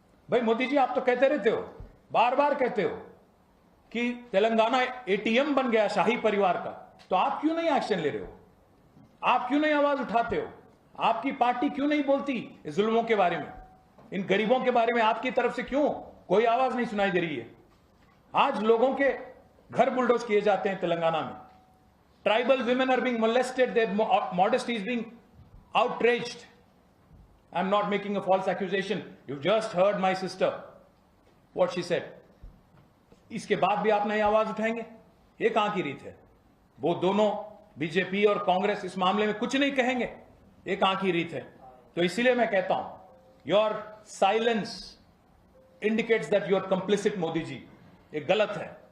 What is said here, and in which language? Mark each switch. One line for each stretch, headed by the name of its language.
Hindi: भाई मोदी जी, आप तो कहते रहते हो, बार बार कहते हो कि तेलंगाना एटीएम बन गया शाही परिवार का, तो आप क्यों नहीं एक्शन ले रहे हो? आप क्यों नहीं आवाज उठाते हो? आपकी पार्टी क्यों नहीं बोलती इस जुल्मों के बारे में, इन गरीबों के बारे में? आपकी तरफ से क्यों कोई आवाज नहीं सुनाई दे रही है? आज लोगों के घर बुलडोज किए जाते हैं तेलंगाना में।
English: Tribal women are being molested, their modesty is being outraged. I'm not making a false accusation. You just heard my sister, what she said.
Hindi: इसके बाद भी आप नई आवाज उठाएंगे? ये कहां की रीत है? वो दोनों बीजेपी और कांग्रेस इस मामले में कुछ नहीं कहेंगे, ये कहां की रीत है? तो इसीलिए मैं कहता हूं,
English: your silence indicates that you are complicit
Hindi: Modi ji. ये गलत है।